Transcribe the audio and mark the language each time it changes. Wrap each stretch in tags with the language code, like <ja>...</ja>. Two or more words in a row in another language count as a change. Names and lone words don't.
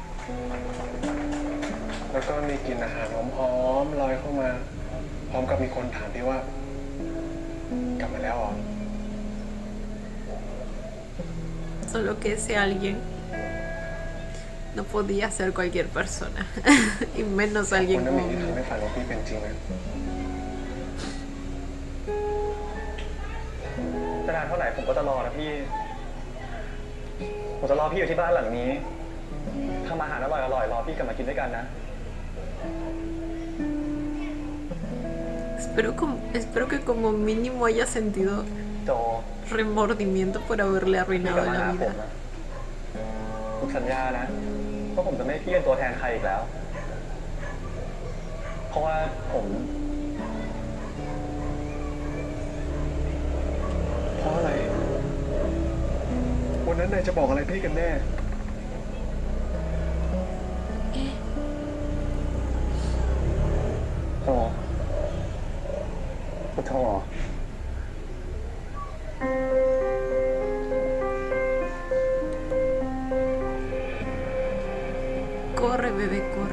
<th>แล้วก็มีกลิ่นอาหารหอมๆลอยเข้ามา พร้อมกับมีคนถามพี่ว่ากลับมาแล้วเหรอ</th> <es>Solo que ese alguien no podía ser cualquier persona. Y menos</es> <th>คน</th> <es>alguien</es> <th>นั้น</th> <es>como</es> <th>มีที่</th> <es>mí.</es> <th>ทำให้ฝันของพี่เป็นจริงนะ จะนานเท่าไหร่ผมก็จะรอนะพี่ ผมจะรอพี่อยู่ที่บ้านหลังนี้ทำอาหารอร่อยๆรอพี่กลับมากินด้วยกันนะ</th> <es>Espero que como mínimo haya sentido</es> <th>โจ</th> <es>remordimiento por haberle</es> <th>พี่ก</th> <es>arruinado</es> <th>ลับมา</th> <es>la</es> <th>หาผม</th> <es>vida.</es> <th>นะผมสัญญานะว่าผมจะไม่ให้พี่เป็นตัวแทนใครอีกแล้ว เพราะว่าผม เพราะอะไร วันนั้นนายจะบอกอะไรพี่กันแน่ โจพุทโธ</th> <es>Corre, bebé, corre.</es>